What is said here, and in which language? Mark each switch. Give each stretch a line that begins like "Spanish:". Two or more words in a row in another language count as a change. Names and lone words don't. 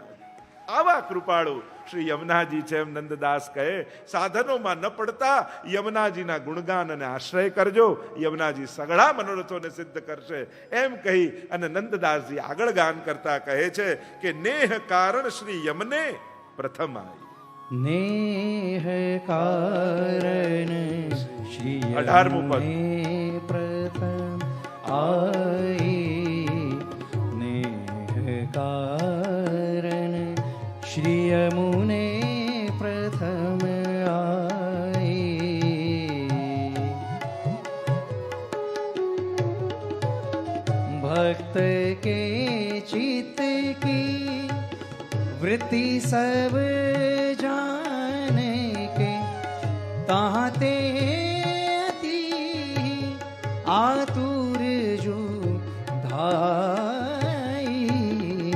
Gujarati: આવા કૃપાળુ શ્રી યમુનાજી છે. એમ નંદદાસ કહે, સાધનોમાં ન પડતા યમુનાજીના ગુણગાન અને આશ્રય કરજો, યમુનાજી સઘળા મનોરથોને સિદ્ધ કરશે. એમ કહી અને નંદદાસજી આગળ ગાન કરતા કહે છે કે
Braj: नेह कारण श्री यमने प्रथम आवी. नेह कारण श्री
Gujarati: 18મું પદ.
Braj: प्रथम आई, नेह कारण श्री यमुने प्रथम आई. भक्त के चित्त की वृत्ति सब जाने के, ताते अति आतुर जो धाई.